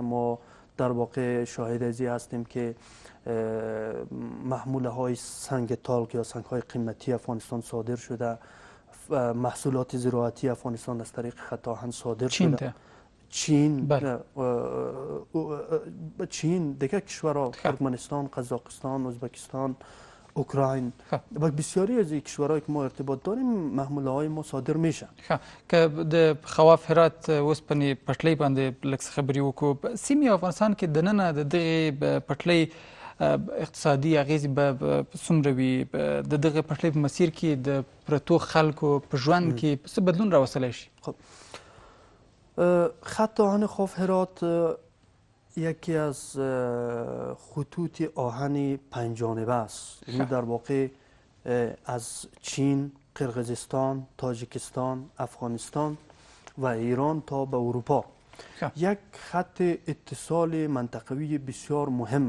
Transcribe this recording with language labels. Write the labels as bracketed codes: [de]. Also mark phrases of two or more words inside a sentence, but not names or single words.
[fa] ما در واقع شاهد ازی هستیم که محموله های سنگ تالک یا سنگ های قیمتی افغانستان صادر شده، محصولات زراعتی افغانستان از طریق خط آهن صادر شده. چین دیگه کشورها، ترکمنستان، قزاقستان، ازبکستان، اوکراین و بسیاری از کشورهایی که ما ارتباط داریم محموله های ما صادر میشه. [ps] که د خواف هرات اوسپنې پټلۍ باندې لږ خبرې وکړو. سیمې افغانستان کې دننه د دغې پټلۍ اقتصادي اغیزې به څومره وي؟ د دغه پټلۍ په مسیر کې د پرتو خلکو په ژوند کې څه بدلون راوستلی شي؟ [fa] خب خط آهن خوف هرات یکی از خطوط آهن پنجانبه است. این در واقع از چین، قرقیزستان، تاجیکستان، افغانستان و ایران تا به اروپا یک خط اتصال منطقوی بسیار مهم